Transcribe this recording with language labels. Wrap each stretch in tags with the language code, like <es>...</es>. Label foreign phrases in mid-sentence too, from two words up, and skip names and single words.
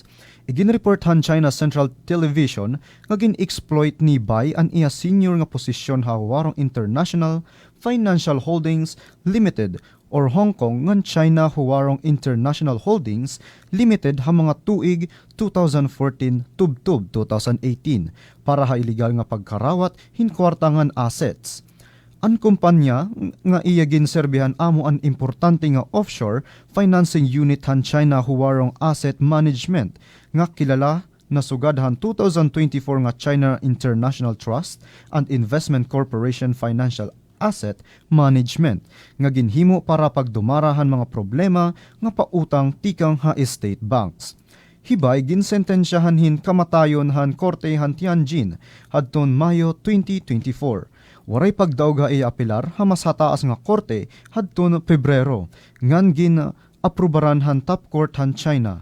<war>Iginreport han China Central Television nga gin-exploit ni Bai ang iya senior nga posisyon ha Huarong International Financial Holdings Limited or Hong Kong ngan China Huarong International Holdings Limited ha mga tuig 2014 tubtub 2018 para ha illegal nga pagkarawat hinkwartangan assets. Ang kumpanya nga iya ginserbihan amo an importante nga offshore financing unit han China Huarong Asset Management nga kilala na sugadhan 2024 nga China International Trust and Investment Corporation Financial Asset Management nga ginhimo para pagdumarahan mga problema nga pautang tikang ha estate banks. Hibay ginsentensyahan hin kamatayon han korte han Tianjin hadton Mayo 2024. Waray pagdaog ha apilar ha mas hataas nga korte hadton Pebrero ngan gin aprubaran han top court han China.</war>